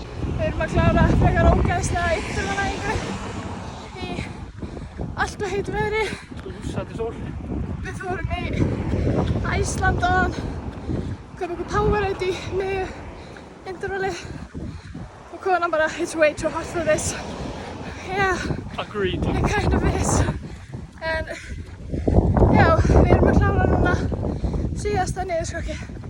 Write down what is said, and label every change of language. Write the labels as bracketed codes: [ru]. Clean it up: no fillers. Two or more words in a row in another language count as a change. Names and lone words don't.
[is] Við erum að klára frekar ógeðslega yfirmannaæfingu í allt og heitu veðri. Blússandi sól. Við fórum í Æsland áðan, komum okkur Powerade í miðju intervalli og konan bara [en] "It's way too hot for this." Yeah, Agreed. it kind of is. [is] En já, við erum að klára núna síðasta niðurskokki.